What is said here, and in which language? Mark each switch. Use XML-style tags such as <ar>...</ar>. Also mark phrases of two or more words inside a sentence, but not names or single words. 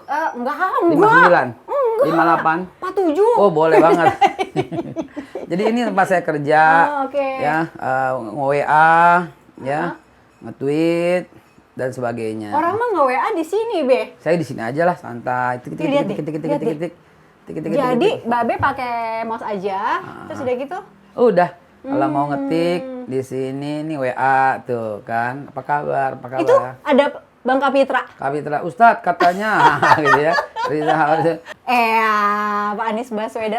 <id>Enggak. 59, 58. 47. Oh, boleh banget. Jadi ini tempat saya kerja. Oh, oke. Ya, nge-WA, ya, nge-tweet dan sebagainya. Orang mah nggak WA di sini, Be. Saya di sini aja lah, santai. Tik, tik, tik, Lihat tik, deh, tik, tik, lihat tik, deh. tik. Tik, tik, tik, tik, Jadi tik. Babe pakai mouse aja, terus udah gitu. Udah, kalau mau ngetik di sini nih WA tuh kan. Apa kabar? Apa kabar? Itu ada Bang Kapitra. Kapitra Ustadz katanya gitu ya. Pak Anies Baswedan.</id>